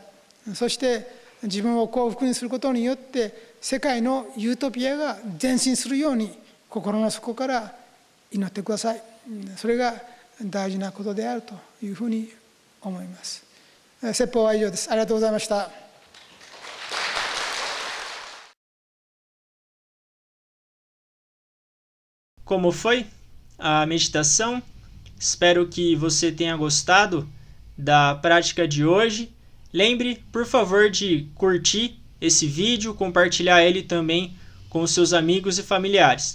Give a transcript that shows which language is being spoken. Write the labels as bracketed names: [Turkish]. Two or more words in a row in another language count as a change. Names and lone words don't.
[Japanese] そして自分を幸福にすることによって世界のユートピアが前進するように心の底から祈ってください。それが大事なことであるというふうに思います。説法は以上です。ありがとうございました。 [Portuguese] Como foi a meditação? Espero que você tenha gostado da prática de hoje. Lembre, por favor, de curtir esse vídeo, compartilhar ele também com seus amigos e familiares.